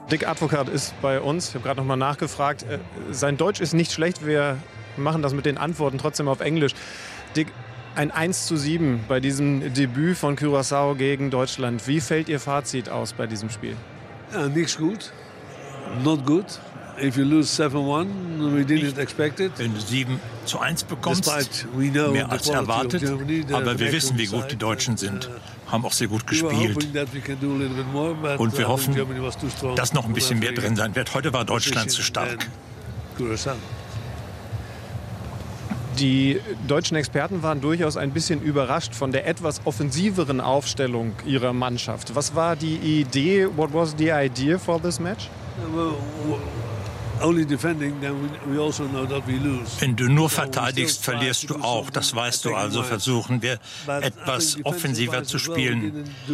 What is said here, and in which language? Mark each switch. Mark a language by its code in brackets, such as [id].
[de] Dick Advokat ist bei uns, ich habe gerade nochmal nachgefragt. Sein Deutsch ist nicht schlecht, wir machen das mit den Antworten trotzdem auf Englisch. Dick, ein 1:7 bei diesem Debüt von Curaçao gegen Deutschland. Wie fällt Ihr Fazit aus bei diesem Spiel? Nichts gut, [en] not good. If you lose 7-1, we didn't expect it. [de] Wenn du 7:1 bekommst, mehr als erwartet, aber wir wissen, wie gut die Deutschen sind, haben auch sehr gut gespielt. Und wir hoffen, dass noch ein bisschen mehr drin sein wird. Heute war Deutschland zu stark. Die deutschen Experten waren durchaus ein bisschen überrascht von der etwas offensiveren Aufstellung ihrer Mannschaft. Was war die Idee? [en] What was the idea for this match? Only defending, then we also know that we lose. [de] Wenn du nur verteidigst, verlierst du auch. Das weißt du. Also versuchen wir, etwas offensiver zu spielen.